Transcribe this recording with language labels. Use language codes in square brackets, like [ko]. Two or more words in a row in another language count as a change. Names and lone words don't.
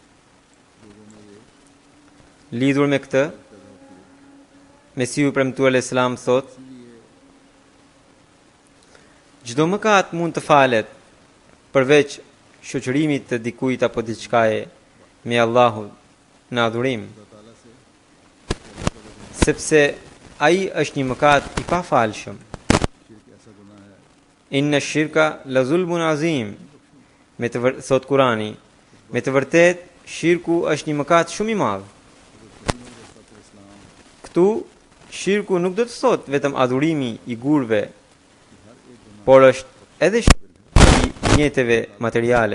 [sq] Lidhur me këtë, Mesiu i premtuar al-Islam thot, çdo mëkat mund të falet përveç shoqërimit të dikujt apo diçkaje me Allahun në adhurim, sepse ai është një mëkat i pafalshëm. [ar] إن الشرك لظلم عظيم, [sq] thot Kurani, me të vërtet shirku është një mëkat shumë i madh. Këtu shirku nuk do të thot vetëm adhurimi i gurve, por është edhe shirku i mjeteve materiale.